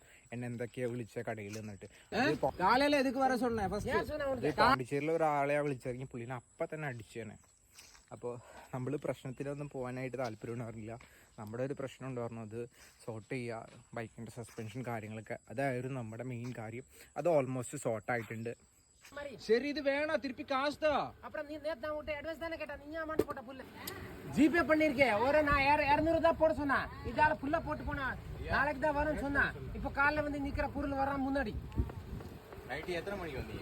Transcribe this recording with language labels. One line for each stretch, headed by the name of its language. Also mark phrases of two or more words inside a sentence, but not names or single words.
Malayalam: എന്നെ എന്തൊക്കെയാണ് വിളിച്ച കടയിൽ നിന്നിട്ട്. പോണ്ടിച്ചേരിയിലെ ഒരാളെയാണ് വിളിച്ചിറങ്ങി പുള്ളിനെ അപ്പം തന്നെ അടിച്ചേനെ. അപ്പോൾ നമ്മൾ പ്രശ്നത്തിലൊന്നും പോകാനായിട്ട് താല്പര്യമുണ്ടായിരുന്നില്ല. നമ്മുടെ ഒരു പ്രശ്നം ഉണ്ടായിരുന്നത് സോർട്ട് ചെയ്യുക, ബൈക്കിൻ്റെ സസ്പെൻഷൻ കാര്യങ്ങളൊക്കെ. അതായിരുന്നു നമ്മുടെ മെയിൻ കാര്യം. അത് ഓൾമോസ്റ്റ് സോർട്ടായിട്ടുണ്ട്.
Tamil: சரி இது வேணாம், திருப்பி காசு தான். அப்புறம் நீ நேத்து நான் உன்கிட்ட அட்வான்ஸ் தானே கேட்டா, நீ அமௌண்ட் போட்ட புல்ல ஜிபே பண்ணிருக்கேன். ஒரு நான் 200 தான் போட சொன்னா, இதால புல்ல போட்டு போனா நாளைக்கு தான் வரும்னு சொன்னா. இப்போ காலைல வந்து நிக்கிற பொருள் வராம முன்னாடி நைட் எத்தனை மணிக்கு வந்தீங்க?